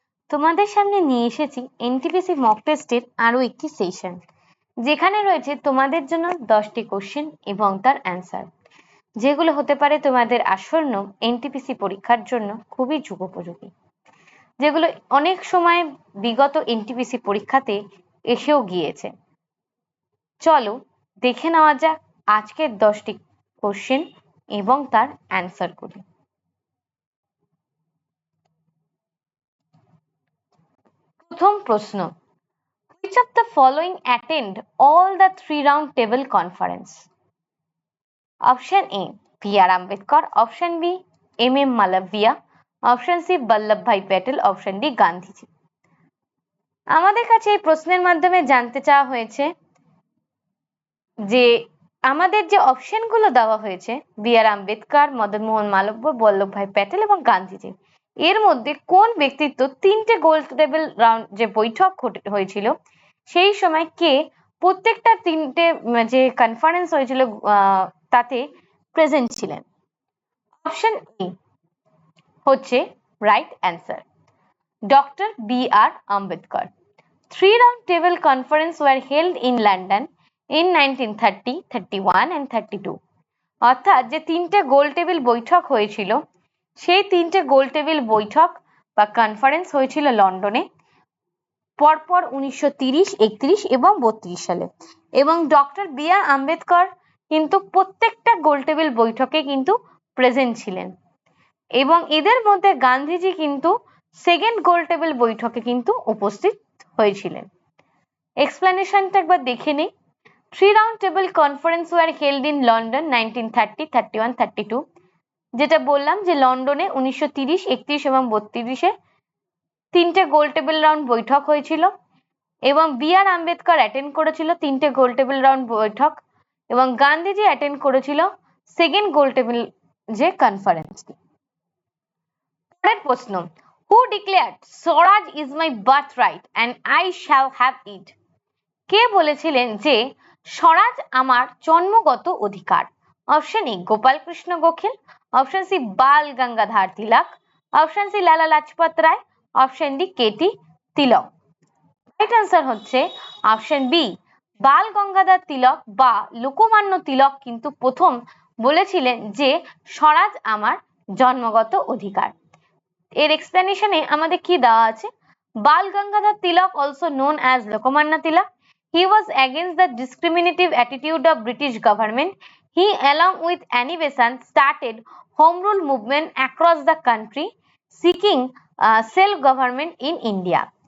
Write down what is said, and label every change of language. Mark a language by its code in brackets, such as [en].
[bn] তোমাদের সামনে নিয়ে এসেছি এনটিপিসি মক টেস্টের আরো একটি সেশন, যেখানে রয়েছে তোমাদের জন্য 10টি কোশ্চেন এবং তার অ্যান্সার, যেগুলো হতে পারে তোমাদের আসন্ন এনটিপিসি পরীক্ষার জন্য খুবই যুগোপযোগী, যেগুলো অনেক সময় বিগত এনটিপিসি পরীক্ষাতে এসেও গিয়েছে। চলো দেখে নেওয়া যাক আজকের 10টি কোশ্চেন এবং তার অ্যান্সারগুলি। প্রথম প্রশ্ন, [en] which of the following attend all the 3-round table conference? Option A, B.R. Ambedkar. Option B, M.M. Malavia. Option C, Vallabhbhai Patel. Option D, Gandhiji. [bn] আমাদের কাছে এই প্রশ্নের মাধ্যমে জানতে চাওয়া হয়েছে যে আমাদের যে অপশনগুলো দেওয়া হয়েছে বি.আর. আম্বেদকর, মদন মোহন মালব্য, বল্লভভাই প্যাটেল এবং গান্ধীজি, এর মধ্যে কোন ব্যক্তিত্ব তিনটে গোল টেবিল রাউন্ড যে বৈঠক হয়েছিল সেই সময় কে প্রত্যেকটা তিনটে যে কনফারেন্স হয়েছিল তাতে প্রেজেন্ট ছিলেন? অপশন এ হচ্ছে right answer, doctor B.R.. Ambedkar. [en] 3-round table conference were held in London in 1930, 31 and 32। [bn] অর্থাৎ যে তিনটে গোল টেবিল বৈঠক হয়েছিল সেই তিনটে গোল টেবিল বৈঠক বা কনফারেন্স হয়েছিল লন্ডনে পরপর 1930, 31 এবং 32 সালে। এবং ডক্টর বি.আর. আম্বেদকর কিন্তু প্রত্যেকটা গোল টেবিল বৈঠকে কিন্তু প্রেজেন্ট ছিলেন, এবং এদের মধ্যে গান্ধীজি কিন্তু সেকেন্ড গোল টেবিল বৈঠকে কিন্তু উপস্থিত হয়েছিলেন। এক্সপ্লেনেশনটা একবার দেখে নেই। [en] 3-round table conference were held in London 1930, 31, 32। [bn] যেটা বললাম যে লন্ডনে 1930, 31 এবং 32-এ তিনটে গোল টেবিল রাউন্ড বৈঠক হয়েছিল, এবং বি.আর. আম্বেদকর অ্যাটেন্ড করেছিল তিনটে গোল টেবিল রাউন্ড বৈঠক, এবং গান্ধীজি অ্যাটেন্ড করেছিল সেকেন্ড গোল টেবিল যে কনফারেন্সটি। পরের প্রশ্ন, [en] Who declared swaraj is my birth right and I shall have it? [bn] কে বলেছিলেন যে স্বরাজ আমার জন্মগত অধিকার? Option A Gopal Krishna Gokhale, option C Bal Gangadhar Tilak, option C Lala Lajpat Rai, option D Katie Tilak. Right answer হচ্ছে অপশন বি, বাল গঙ্গাধর তিলক বা লোকমান্য তিলক কিন্তু প্রথম বলেছিলেন যে স্বরাজ আমার জন্মগত অধিকার। এর এক্সপ্লেনেশনে আমাদের কি দেওয়া আছে? [en] Bal Gangadhar Tilak, also known as Lokmanya Tilak, he was against the discriminative attitude of British government. He, along with Annie Besant, started home rule movement across the country, seeking self-government in India.